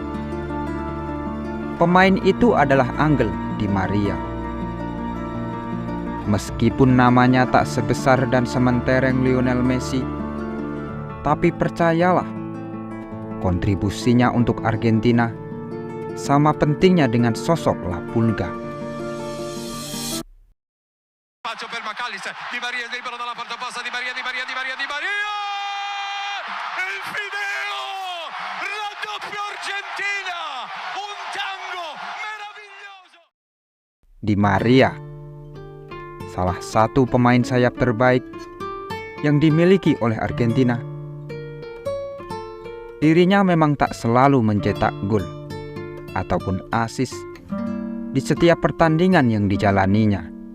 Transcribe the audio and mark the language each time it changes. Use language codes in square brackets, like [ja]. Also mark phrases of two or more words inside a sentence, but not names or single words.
[id] Pemain itu adalah Angel Di Maria. Meskipun namanya tak sebesar dan sementereng Lionel Messi, tapi percayalah, kontribusinya untuk Argentina sama pentingnya dengan sosok La Pulga. [it] Per McAllister, Di Maria libero dalla porta opposta, Di Maria, il Fideo, raddoppio Argentina, un tango meraviglioso. [id] Di Maria, salah satu pemain sayap terbaik yang dimiliki oleh Argentina. Dirinya memang tak selalu mencetak gol ataupun assist di setiap pertandingan yang dijalaninya.